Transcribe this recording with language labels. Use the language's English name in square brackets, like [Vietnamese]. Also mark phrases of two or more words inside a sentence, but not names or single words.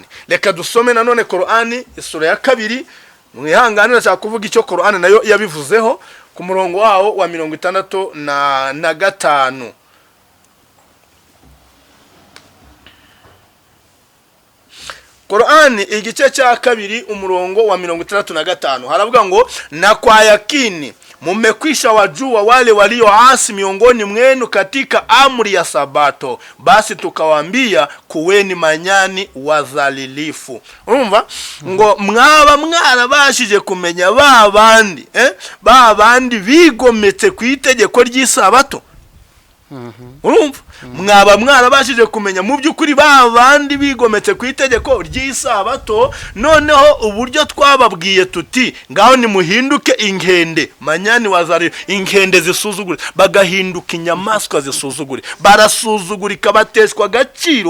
[Kinyarwanda] Reka dusome nanone Korowani isura ya 2. Mwihangane nashaka kuvuga icyo Korowani nayo yabivuzeho ku murongo wawo wa 65. Korowani igice cya 2 umurongo wa 65 haravuga ngo [Swahili] na kwa yakini mmekwisha wajua wale walioasi miongoni mwenu katika amri ya sabato, basi tukawaambia kuweni manyani wazalilifu. [Kinyarwanda] Urumva ngo mwaba mwarabashije kumenya babandi bigometse ku itegeko ry'isabato. Urumva? Mwaba mwarabashije kumenya mu by'ukuri babandi bigometse ku itegeko ry'isabato, noneho uburyo twababwiye tuti ngaho ni muhinduke inkende [Swahili] manyani wazari, [Kinyarwanda] inkende zisuzugure, bagahinduka inyamaswa zisuzugure, barasuzugurika bateshwa agaciro.